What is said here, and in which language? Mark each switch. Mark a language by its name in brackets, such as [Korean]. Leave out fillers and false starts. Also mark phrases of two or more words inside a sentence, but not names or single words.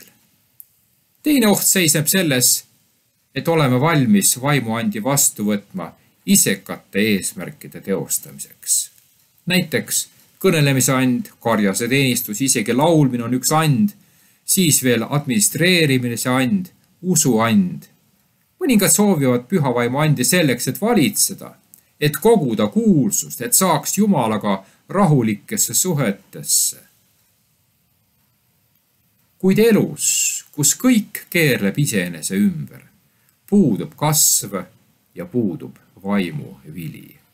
[Estonian] Teine oht seisneb selles, et oleme valmis vaimuandi vastu võtma isekate eesmärkide teostamiseks. Näiteks kõnelemise and, karjase teenistus, isegi laulmine on üks and, siis veel administreerimine see and, usu and. Mõningad soovivad püha vaimu andi selleks, et valitseda, et koguda kuulsust, et saaks Jumalaga rahulikesse suhetesse. Kuid elus, kus kõik keerleb iseenese ümber, puudub kasv ja puudub vaimu vili.